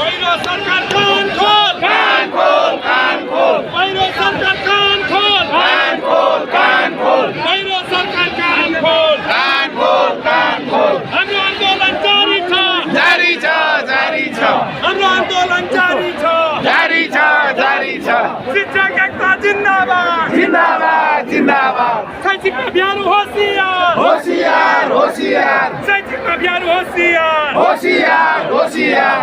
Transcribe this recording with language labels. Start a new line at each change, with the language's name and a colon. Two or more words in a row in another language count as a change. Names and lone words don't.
Nepali: सरकार कान खोल, कान खोल, कान खोल। पहिरो सरकार कान खोल, कान खोल, कान खोल। पहिरो सरकार कान खोल, कान खोल, कान खोल। हाम्रो आन्दोलन जारी छ, जारी छ, जारी छ। हाम्रो आन्दोलन जारी छ, जारी छ, जारी छ। शिक्षक एकता जिन्दाबाद, जिन्दाबाद, जिन्दाबाद। शैक्षिक अभियान होशियार, होशियार, होशियार। शैक्षिक अभियान होशियार, होशियार, होशियार।